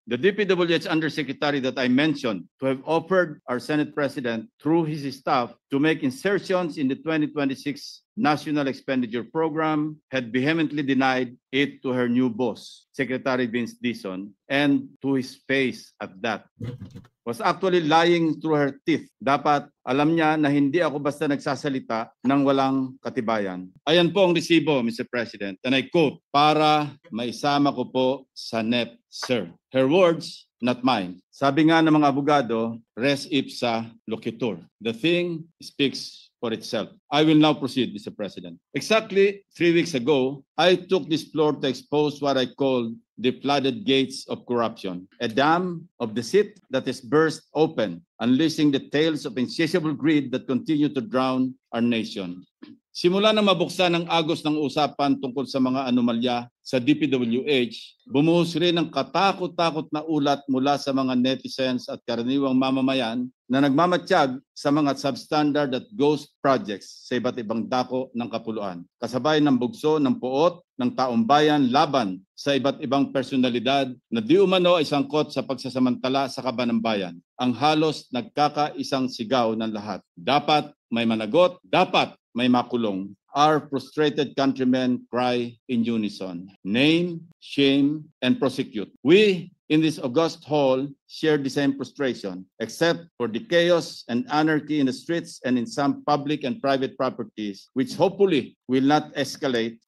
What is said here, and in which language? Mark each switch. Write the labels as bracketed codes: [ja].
[en] The DPWH Undersecretary that I mentioned to have offered our Senate President through his staff to make insertions in the 2026 National Expenditure Program had vehemently denied it to her new boss, Secretary Vince Dizon, and to his face at that. Was actually lying through her teeth. [tl] Dapat alam niya na hindi ako basta nagsasalita ng walang katibayan. Ayan po ang resibo, Mr. President, [en] and I quote, [tl] para maisama ko po sa NEP, sir. [en] Her words, not mine. [tl] Sabi nga ng mga abogado, [la] res ipsa loquitur. [en] The thing speaks for itself. I will now proceed, Mr. President. Exactly 3 weeks ago, I took this floor to expose what I call the flooded gates of corruption, a dam of deceit that is burst open, unleashing the tales of insatiable greed that continue to drown our nation. [tl] Simula na mabuksan ang agos ng usapan tungkol sa mga anomalya sa DPWH, bumuhos rin ang katakot-takot na ulat mula sa mga netizens at karaniwang mamamayan na nagmamatsyag sa mga substandard at ghost projects sa iba't ibang dako ng kapuluan. Kasabay ng bugso ng puot ng taong bayan laban sa iba't ibang personalidad na di umano ay sangkot sa pagsasamantala sa kaban ng bayan. Ang halos nagkakaisang sigaw ng lahat. Dapat may managot, dapat may makulong. [en] Our frustrated countrymen cry in unison. Name, shame, and prosecute. We in this august hall share the same frustration, except for the chaos and anarchy in the streets and in some public and private properties, which hopefully will not escalate.